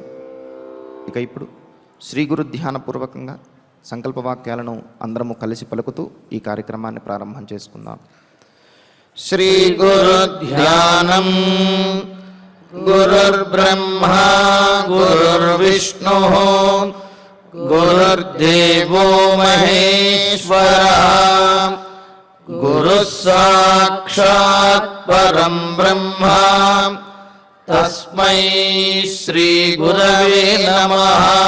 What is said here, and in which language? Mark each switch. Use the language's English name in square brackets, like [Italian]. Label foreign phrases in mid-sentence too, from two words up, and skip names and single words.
[Telugu] ఇక ఇప్పుడు శ్రీ గురు ధ్యానపూర్వకంగా సంకల్పవాక్యాలను అందరము కలిసి పలుకుతూ ఈ కార్యక్రమాన్ని ప్రారంభం చేసుకుందాం. [Sanskrit] శ్రీ గురు ధ్యానం గురుర్బ్రహ్మా గురుర్విష్ణు गुरुर्देवो महेश्वरः गुरुः साक्षात् परं ब्रह्म तस्मै श्रीगुरवे नमः।